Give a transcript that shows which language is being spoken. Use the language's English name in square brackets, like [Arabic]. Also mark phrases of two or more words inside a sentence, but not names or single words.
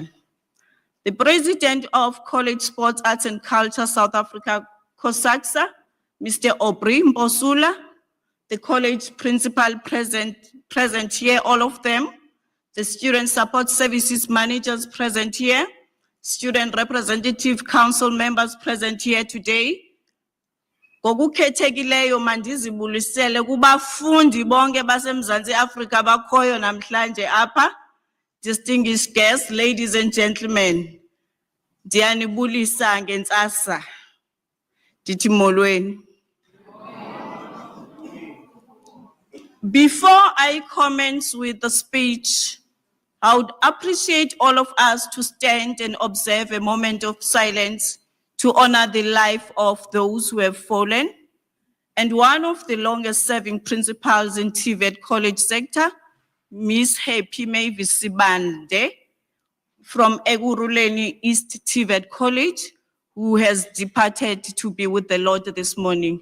[English] The President of College Sports, Arts and Culture South Africa, COSAXA, Mr. Aubrey Mbosula, the college principal present here, all of them, the Student Support Services Managers present here, Student Representative Council members present here today. [Xhosa] Ngokukhethekileyo mandizibulisele kubafundi bonke baseMzantsi Afrika bakhoyo namhlanje apha. [English] Distinguished guests, ladies and gentlemen, [Xhosa] ndiyanibulisa ngentsasa, ndithi molweni. [English] Before I commence with the speech, I would appreciate all of us to stand and observe a moment of silence to honor the life of those who have fallen. And one of the longest serving principals in TVET College sector, Miss Happy Mavis Sibande from Eguruleni East TVET College, who has departed to be with the Lord this morning.